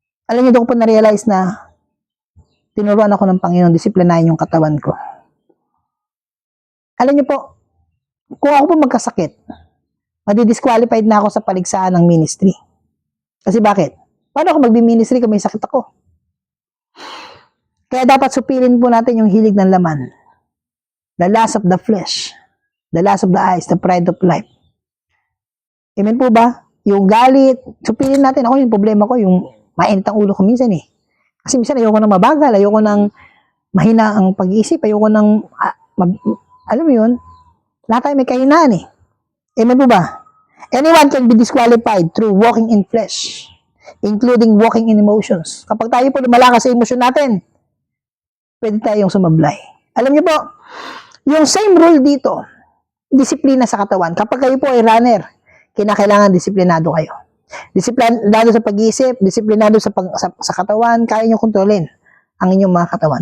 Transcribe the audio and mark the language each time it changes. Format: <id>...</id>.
<tl>Alam niyo, doon ko po na-realize na tinuruan ako ng Panginoon, disiplinahin yung katawan ko. Alam niyo po, kung ako po magkasakit, madi-disqualified na ako sa paligsahan ng ministry. Kasi bakit? Paano ako magbi-ministry kung may sakit ako? Kaya dapat supilin po natin yung hilig ng laman.</tl> <en>The lust of the flesh, the lust of the eyes, the pride of life.</en> <tl>Amen po ba? Yung galit, supilin natin. Ako yung problema ko, yung mainit ang ulo ko minsan eh. Kasi minsan ayoko nang mabagal, ayoko nang mahina ang pag-iisip, ayoko nang, alam mo yun, lahat tayo may kahinaan eh. Amen po ba?</tl> <en>Anyone can be disqualified through walking in flesh, including walking in emotions.</en> <tl>Kapag tayo po lumalakas sa emosyon natin, pwede tayong sumablay. Alam niyo po, yung same rule dito, disiplina sa katawan. Kapag kayo po ay runner, kinakailangan disiplinado kayo. Disiplinado sa pag-iisip, disiplinado sa katawan, kaya nyo kontrolin ang inyong mga katawan.</tl>